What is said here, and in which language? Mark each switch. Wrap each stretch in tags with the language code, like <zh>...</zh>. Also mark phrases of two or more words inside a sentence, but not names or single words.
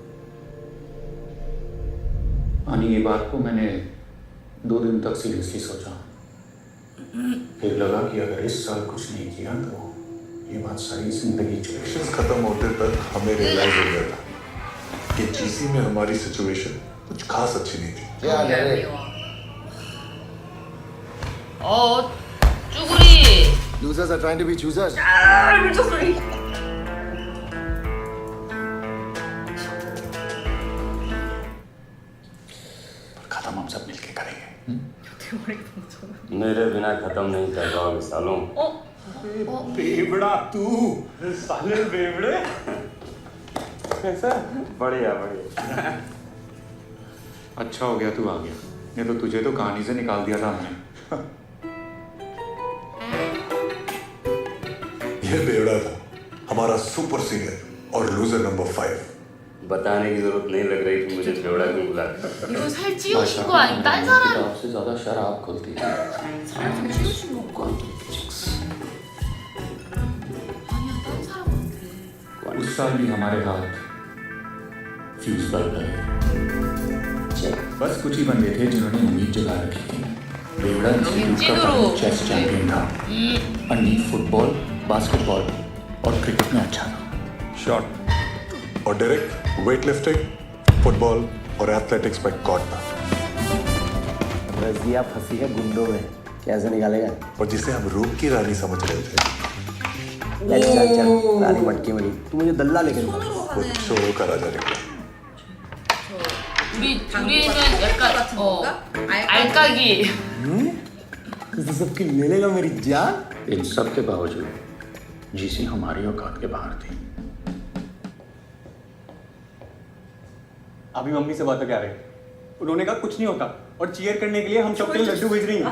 <hi>आनी ये बात को मैंने 2 दिन तक सीरियसली सोचा, फिर लगा कि अगर इस साल कुछ नहीं किया तो ये बात सारी जिंदगी चलेगी। सेशंस खत्म होते तक हमें रियलाइज हो गया था कि जीसी में हमारी सिचुएशन कुछ खास अच्छी नहीं थी। क्या डेरिक?</hi> <ko>미워. 쭈구리.</ko> <en>Losers are trying to be choosers. 아, 미쳤어.</en> <hi>पर खत्म हम सब मिलके करेंगे। मेरे बिना खत्म नहीं कर पाओगे सालों। बेवड़ा तू, साले बेवड़े। कैसा? बढ़िया बढ़िया। अच्छा हो गया तू आ गया, नहीं तो तुझे तो कहानी से निकाल दिया था हमने। ये बेवड़ा था हमारा</hi> <en>super senior</en> <hi>और लूजर नंबर 5। बताने की जरूरत नहीं लग रही कि मुझे बेवड़ा क्यों बुलाता।</hi> <ko>이거 살 찌우신 거 아니? 딴 사람</ko> <hi>आपसे ज्यादा शराब खुलती है।</hi> <ko>살 좀 찌우신 건가? 아니야 딴 사람한테.</ko> <hi>उस साल भी हमारे हाथ फ्यूज पर गए। बस कुछ ही बंदे थे जिन्होंने उम्मीद जगा रखी थी। बेवड़ा</hi> <ko>찐으로.</ko> <hi>चेस चैंपियन था। अन्नी फुटबॉल, बास्केटबॉल और क्रिकेट में अच्छा था। शॉट और डायरेक्ट वेटलिफ्टिंग, फुटबॉल और एथलेटिक्स में गॉड था। रजिया फंसी है गुंडों में, कैसे निकालेगा? और जिसे हम रूप की रानी समझ रहे थे चल चल रानी मटकी मरी, तू मुझे दल्ला लेके जा। वो चोरों का राजा निकला।</hi> <ko>우리는 약간 알까기.</ko> <hi>तो सबकी ले लेगा मेरी जान। इन सब के बावजूद जीसी हमारी औकात के बाहर थी। अभी मम्मी से बातें क्या रहे? उन्होंने कहा कुछ नहीं होता और चीयर करने के लिए हम सबके लिए लड्डू भेज रही हैं।</hi>